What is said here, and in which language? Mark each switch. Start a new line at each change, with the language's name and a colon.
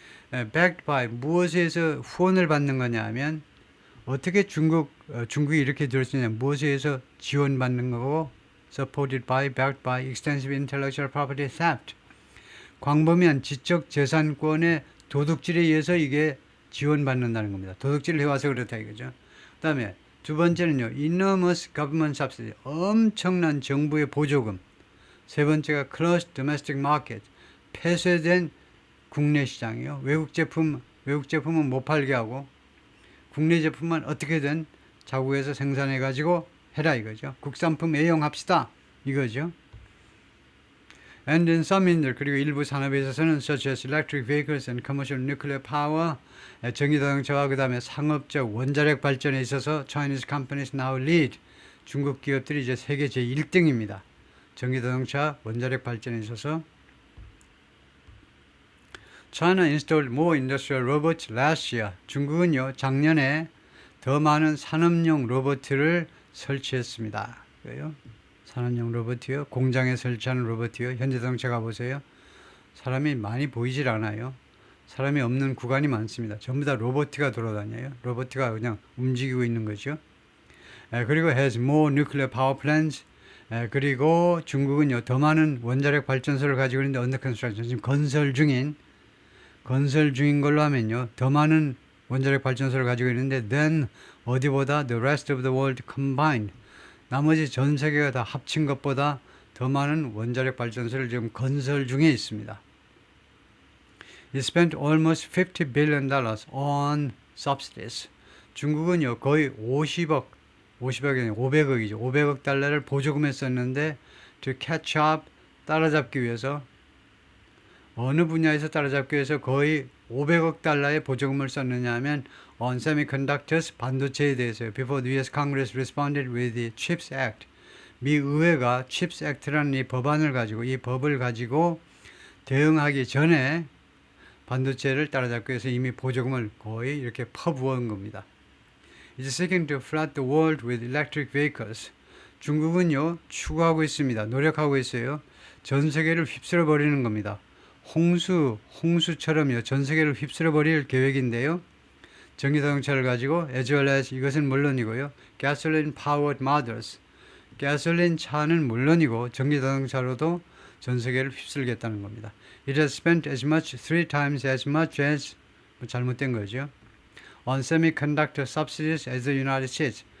English: backed by
Korean: 무엇에 의해서 후원을 받는 거냐 하면 어떻게 중국이 이렇게 될 수 있냐 무엇에 의해서 지원받는 거고
English: supported by, backed by extensive intellectual property theft.
Korean: 광범위한 지적 재산권의 도둑질에 의해서 이게 지원받는다는 겁니다. 도둑질을 해와서 그렇다 이거죠. 그 다음에 두 번째는요.
English: enormous government subsidy.
Korean: 엄청난 정부의 보조금. 세 번째가
English: closed domestic market.
Korean: 폐쇄된 국내 시장이요. 외국 제품은 못 팔게 하고 국내 제품만 어떻게든 자국에서 생산해 가지고 해라 이거죠. 국산품 애용합시다 이거죠.
English: And in some industry
Korean: 그리고 일부 산업에 있어서는
English: such as electric vehicles and commercial nuclear power
Korean: 전기자동차와 그 다음에 상업적 원자력 발전에 있어서
English: Chinese companies now lead.
Korean: 중국 기업들이 이제 세계 제1등입니다. 전기자동차 원자력 발전에 있어서
English: China installed more industrial robots last year.
Korean: 중국은요 작년에 더 많은 산업용 로봇을 설치했습니다. 그래요? 산업용 로봇이요. 공장에 설치하는 로봇이요. 현대자동차 가보세요. 사람이 많이 보이질 않아요. 사람이 없는 구간이 많습니다. 전부 다 로봇가 돌아다녀요. 로봇가 그냥 움직이고 있는 거죠. 그리고
English: has more nuclear power plants
Korean: 그리고 중국은요, 더 많은 원자력 발전소를 가지고 있는데
English: 언더 컨스트럭션,
Korean: 지금 건설 중인 걸로 하면요, 더 많은 원자력 발전소를 가지고 있는데
English: then
Korean: 어디보다
English: the rest of the world combined,
Korean: 나머지 전 세계가 다 합친 것보다 더 많은 원자력 발전소를 지금 건설 중에 있습니다.
English: It spent almost $50 billion on subsidies.
Korean: 중국은요, 거의 50억이 500억이죠. 500억 달러를 보조금에 썼는데
English: to catch up,
Korean: 따라잡기 위해서, 어느 분야에서 따라잡기 위해서 거의 500억 달러의 보조금을 썼느냐 하면
English: on semiconductors,
Korean: 반도체에 대해서요.
English: Before the US Congress responded with the CHIPS Act.
Korean: 미 의회가 CHIPS Act라는 이 법안을 가지고, 이 법을 가지고 대응하기 전에 반도체를 따라잡기 위해서 이미 보조금을 거의 이렇게 퍼부은 겁니다.
English: It's seeking to flood the world with electric vehicles.
Korean: 중국은요, 추구하고 있습니다. 노력하고 있어요. 전 세계를 휩쓸어 버리는 겁니다. 홍수처럼요, 전 세계를 휩쓸어 버릴 계획인데요. 전기 자동차를 가지고
English: as well as,
Korean: 이것은 물론이고요,
English: gasoline powered models,
Korean: 가솔린 차는 물론이고 전기 자동차로도 전 세계를 휩쓸겠다는 겁니다.
English: It has spent as much, 3 times as much as,
Korean: 잘못된 거죠,
English: on semiconductor subsidies as the United States.